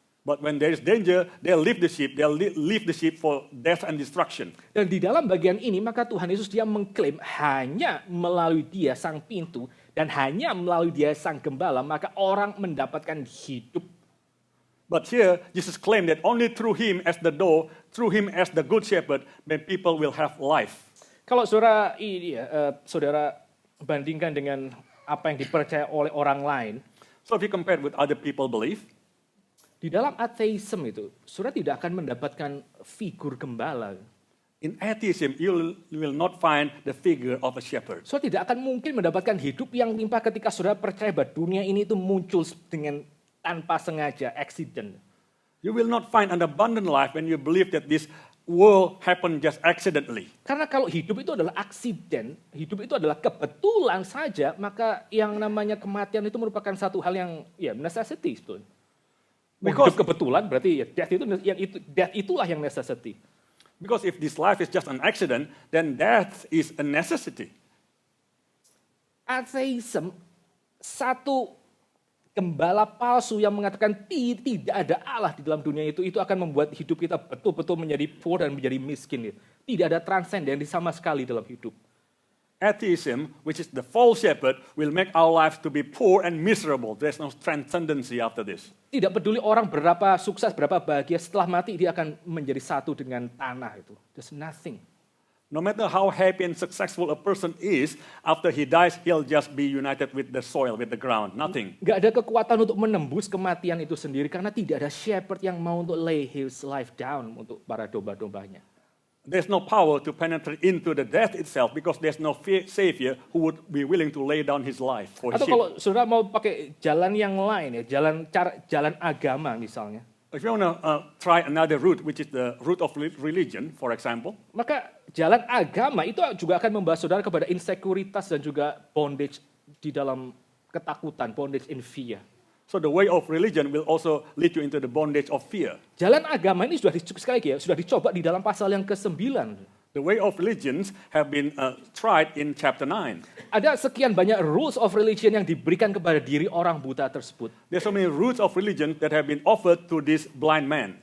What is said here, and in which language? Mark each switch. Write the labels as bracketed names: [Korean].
[English] But when there is danger, they'll leave the sheep. They'll leave the sheep for death and destruction. [Indonesian] Dan di dalam bagian ini, maka Tuhan Yesus dia mengklaim hanya melalui dia sang pintu dan hanya melalui dia sang gembala, maka orang mendapatkan hidup. [English] But here, Jesus claimed that only through him as the door, through him as the good shepherd, then people will have life. [Indonesian] Kalau saudara bandingkan dengan apa yang dipercaya oleh orang lain, [English] So if you compare with other people belief, [Indonesian] di dalam ateisme itu, saudara tidak akan mendapatkan figur gembala. [English] in atheism, you will not find the figure of a shepherd. [Indonesian] Saudara tidak akan mungkin mendapatkan hidup yang limpah ketika saudara percaya bahwa dunia ini itu muncul dengan tanpa sengaja, accident. [English] You will not find an abundant life when you believe that this world happened just accidentally. [Indonesian] Karena kalau hidup itu adalah aksiden, hidup itu adalah kebetulan saja, maka yang namanya kematian itu merupakan satu hal yang necessity sebetulnya. Hidup kebetulan berarti death itulah yang necessity. [English] Because if this life is just an accident, then death is a necessity. [Indonesian] Atheism, satu gembala palsu yang mengatakan tidak ada Allah di dalam dunia itu akan membuat hidup kita betul-betul menjadi poor dan menjadi miskin. Tidak ada transenden sama sekali dalam hidup. [English] Atheism, which is the false shepherd, will make our lives to be poor and miserable. There's no transcendency after this. [Indonesian] Tidak peduli orang berapa sukses, berapa bahagia, setelah mati dia akan menjadi satu dengan tanah itu. [English] There's nothing. No matter how happy and successful a person is, after he dies, he'll just be united with the soil, with the ground. Nothing. [Indonesian] Gak ada kekuatan untuk menembus kematian itu sendiri karena tidak ada shepherd yang mau untuk [English] lay his life down [Indonesian] untuk para domba-dombanya. [English] There's no power to penetrate into the death itself because there's no savior who would be willing to lay down his life for his [Indonesian] Atau [English] sheep. [Indonesian] kalau saudara mau pakai jalan yang lain ya, jalan agama misalnya. [English] If you want to try another route, which is the route of religion, for example, [Indonesian] Maka jalan agama itu juga akan membawa saudara kepada insekuritas dan juga bondage di dalam ketakutan, [English] bondage in fear. so the way of religion will also lead you into the bondage of fear. [Indonesian] Jalan agama ini sekali lagi ya, sudah dicoba di dalam pasal yang ke-9. [English] The way of religions have been tried in chapter 9. [Indonesian] Ada sekian banyak [English] rules of religion [Indonesian] yang diberikan kepada diri orang buta tersebut. [English] There's so many roots of religion that have been offered to this blind man.